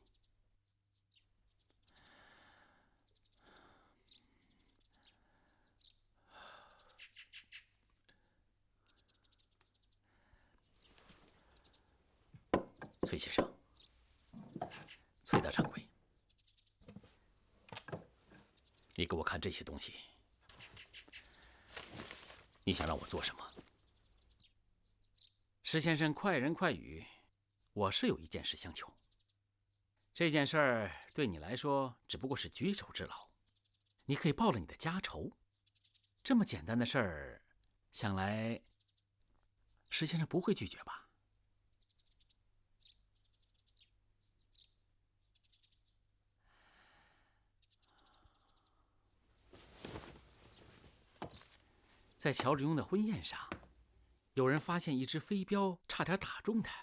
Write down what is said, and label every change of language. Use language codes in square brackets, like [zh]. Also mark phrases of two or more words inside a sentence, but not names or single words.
[zh] 崔先生，崔大掌櫃，你给我看這些東西，你想讓我做什麼？石先生，快人快語，我是有一件事相求。這件事兒對你來說只不過是舉手之勞，你可以報了你的家仇。這麼簡單的事兒，想來石先生不會拒絕吧？在喬致庸的婚宴上，有人發現一隻飛鏢差點打中他。